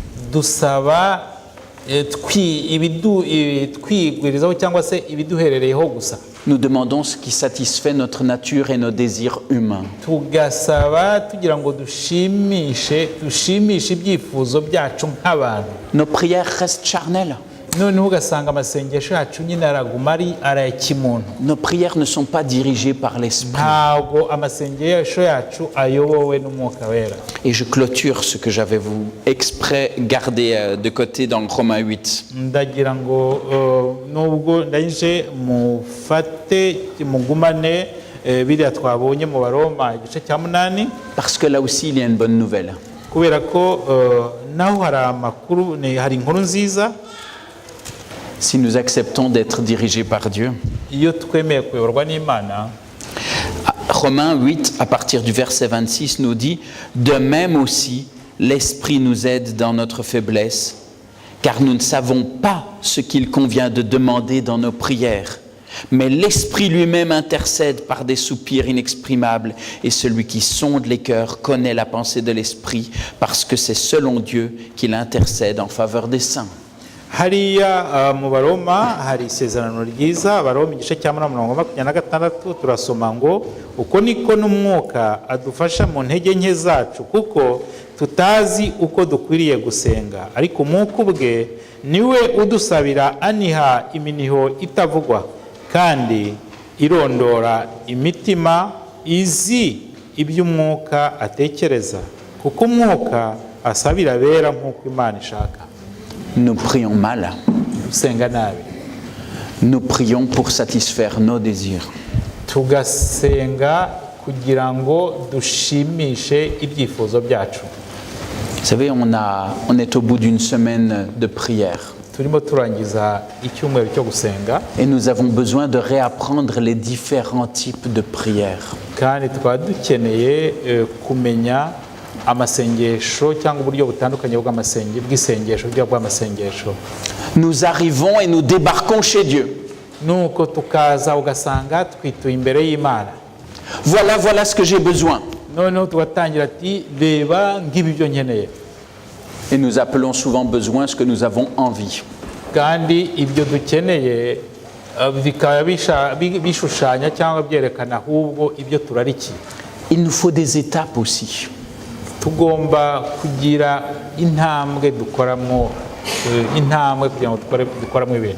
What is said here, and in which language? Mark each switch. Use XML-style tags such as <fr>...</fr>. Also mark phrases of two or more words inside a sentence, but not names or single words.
<fr>Nous demandons ce qui satisfait notre nature et nos désirs humains. Nos prières restent charnelles.</fr> <rw>noneho ugasanga amasengesho yacu nyine araguma ari arayakimuntu.</rw> <fr>Nos prières ne sont pas dirigées par l'Esprit.</fr> <rw>Ntabwo amasengesho yacu ayobowe n'Umwuka Wera.</rw> <fr>Et je clôture ce que j'avais vous exprès gardé de côté dans Romains 8.</fr> <rw>Ndagira ngo nubwo ndaje mufate mugumane biriya twabonye mu Baroma igice cya 8.</rw> <fr>Parce que là aussi, il y a une bonne nouvelle.</fr> <rw>Kubera ko naho hari amakuru hari inkuru nziza.</rw> <fr>Si nous acceptons d'être dirigés par Dieu.</fr> <rw>Iyo twemeye kuyoborwa n'Imana.</rw> <fr>Romains 8, à partir du verset 26, nous dit « De même aussi, l'Esprit nous aide dans notre faiblesse, car nous ne savons pas ce qu'il convient de demander dans nos prières. Mais l'Esprit lui-même intercède par des soupirs inexprimables, et celui qui sonde les cœurs connaît la pensée de l'Esprit, parce que c'est selon Dieu qu'il intercède en faveur des saints. »</fr> <rw>Hariya mu Baroma hari isezerano ryiza. Baroma igice cya 8:26 turasoma ngo uko niko n'umwuka adufasha mu ntege nke zacu, kuko tutazi uko dukwiriye gusenga, ariko umwuka ubwe niwe udusabira aniha iminiho itavugwa kandi irondora imitima, izi iby'umwuka atekereza, kuko umwuka asabira abera nk'uko Imana ishaka.</rw> <fr>Nous prions mal. Nous prions pour satisfaire nos désirs.</fr> <rw>Tugasenga kugira ngo dushimishe ibyifuzo byacu.</rw> <fr>Vous savez, on est au bout d'une semaine de prière.</fr> <rw>Turimo turangiza icyumweru cyo gusenga.</rw> <fr>Et nous avons besoin de réapprendre les différents types de prières.</fr> <rw>Kandi twaba dukeneye kumenya amasengesho cyangwa uburyo butandukanye bw'isengesho bw'amasengesho.</rw> <fr>Nous arrivons et nous débarquons chez Dieu.</fr> <rw>Nuko tukaza ugasanga twituye imbere y'Imana.</rw> <fr>Voilà ce que j'ai besoin.</fr> <rw>Noneho tugatangira ati reba ngibi byo nkeneye.</rw> <fr>Et nous appelons souvent besoin ce que nous avons envie.</fr> <rw>Kandi ibyo dukeneye bikaba bishushanya cyangwa byerekana ahubwo ibyo turarikiye.</rw> <fr>Il nous faut des étapes aussi.</fr> <rw>Tugomba kugira intambwe dukoramo intambwe kugira ngo dukoramo ibintu.</rw>